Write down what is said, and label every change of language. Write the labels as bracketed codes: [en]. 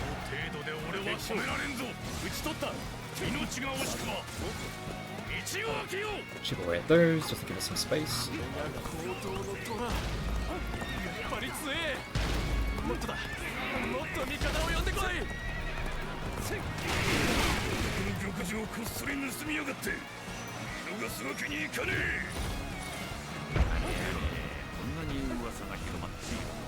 [ja] 程度で俺は止められんぞ。討ち取った。命が惜しくば道を開けよう。 [en] Chip away at those just to give us some space. [ja] 高等の虎、やっぱり強え。もっとだ、もっと味方を呼んでこい。玉璽をこっそり盗みやがって見逃すわけにいかねえ。こんなに噂が広まっている。